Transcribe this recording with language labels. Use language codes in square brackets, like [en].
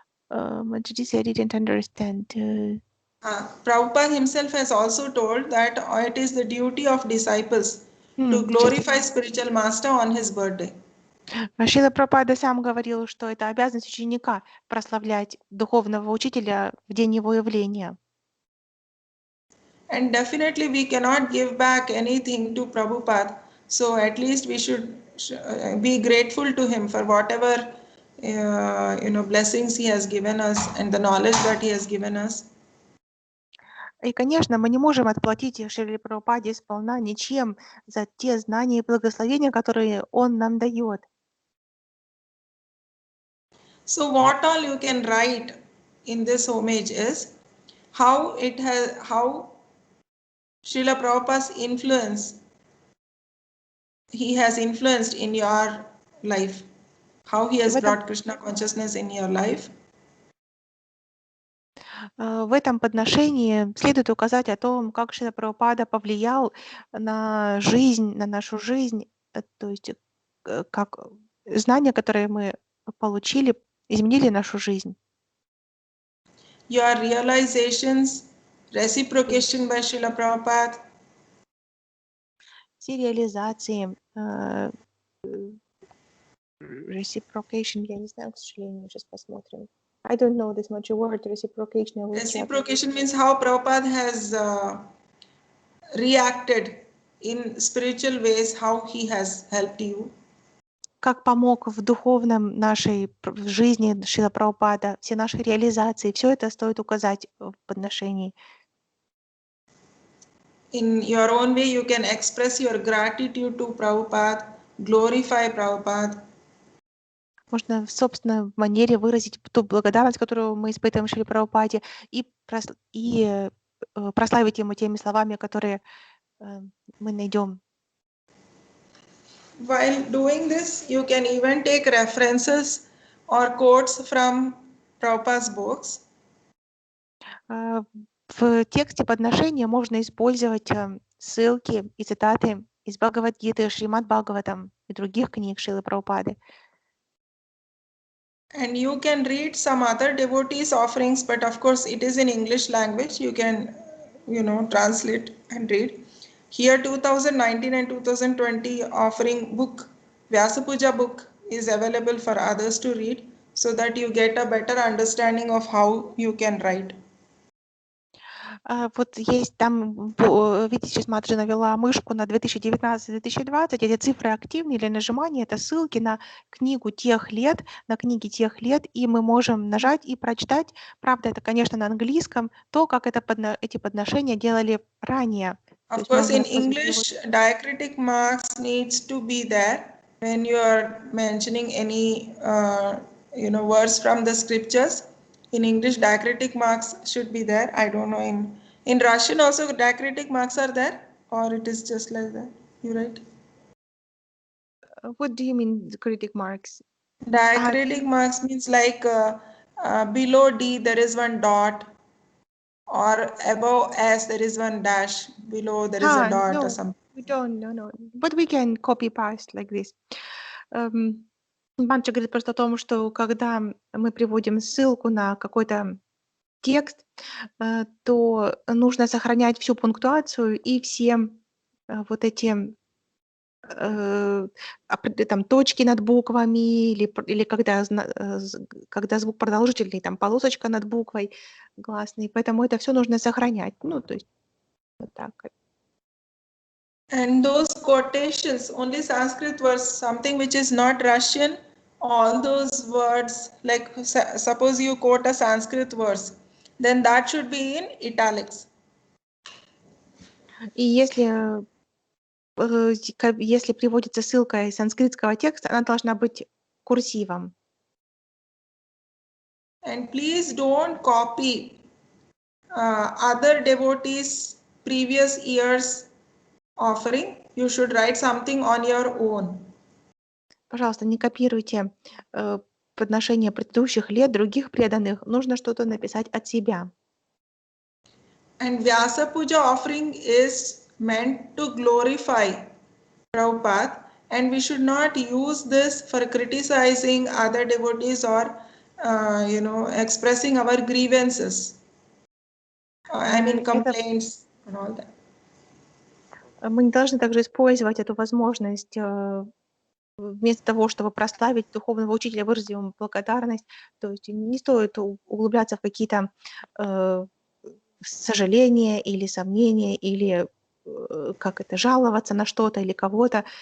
[en] Majuji said, I didn't understand. Prabhupada himself has also told that it is the duty of disciples to М, glorify spiritual master on his birthday. [ru] Шрила Прабхупада сам говорил, что это обязанность ученика прославлять духовного учителя в день его явления. [en] And definitely we cannot give back anything to Prabhupada. So at least we should be grateful to him for whatever blessings he has given us and the knowledge that he has given us. [ru] И, конечно, мы не можем отплатить Шриле Прабхупаде сполна ничем за те знания и благословения, которые он нам дает. [en] So what all you can write in this homage is how Srila Prabhupada's influence he has influenced in your life, how he has brought Krishna consciousness in your life. [ru] В этом подношении следует указать о том, как Шрила Прабхупада повлиял на жизнь, на нашу жизнь, то есть как знания, которые мы получили, изменили нашу жизнь. [en] Your realizations, reciprocation by Srila Prabhupada. [ru] Все реализации, reciprocation, я не знаю, к сожалению, сейчас посмотрим. [en] I don't know this much word, reciprocation. Reciprocation means how Prabhupada has reacted in spiritual ways, how he has helped you. [ru] Как помог в духовном нашей жизни Шрила Прабхупада, все наши реализации, все это стоит указать в подношении. [en] In your own way, you can express your gratitude to Prabhupada, glorify Prabhupada. [ru] Можно в собственной манере выразить ту благодарность, которую мы испытываем Шриле Прабхупаде, и прославить ему теми словами, которые мы найдем. [en] While doing this, you can even take references or quotes from Prabhupada's books. [ru] В тексте подношения можно использовать ссылки и цитаты из Бхагавад-гиты, Шримад Бхагаватам и других книг Шрилы Прабхупады. [en] And you can read some other devotees' offerings, but of course it is in English language. You can, translate and read. Here 2019 and 2020 offering book, Vyasa Puja book is available for others to read so that you get a better understanding of how you can write. [ru] Вот есть там, видите, сейчас Маджи навела мышку на 2019-2020, эти цифры активные или нажимание, это ссылки на книгу тех лет, на книги тех лет, и мы можем нажать и прочитать, правда, это, конечно, на английском, то, как эти подношения делали ранее. [en] Of course, in English, diacritic marks needs to be there when you are mentioning any, verse from the scriptures. In English, diacritic marks should be there. I don't know. In Russian also, diacritic marks are there, or it is just like that. You right? What do you mean, diacritic marks? Diacritic marks means like below D there is one dot, or above S there is one dash. Below there is a dot or something. We don't, no. But we can copy paste like this. [ru] Банча говорит просто о том, что когда мы приводим ссылку на какой-то текст, то нужно сохранять всю пунктуацию и все вот эти там точки над буквами или когда звук продолжительный, там полосочка над буквой гласной, поэтому это все нужно сохранять. То есть вот так. [en] And those quotations, only Sanskrit words, something which is not Russian, all those words, like suppose you quote a Sanskrit verse, then that should be in italics. [ru] И если приводится ссылка из санскритского текста, она должна быть курсивом. [en] And please don't copy other devotees' previous years' offering. You should write something on your own. [ru] Пожалуйста, не копируйте подношения предыдущих лет других преданных. Нужно что-то написать от себя. [en] And Vyasa Puja offering is meant to glorify Prabhupada, and we should not use this for criticizing other devotees or expressing our grievances. [ru] Это [en] complaints and all that. [ru] мы не должны также использовать эту возможность вместо того, чтобы прославить духовного учителя, выразить ему благодарность. То есть не стоит углубляться в какие-то сожаления или сомнения, или жаловаться на что-то или кого-то.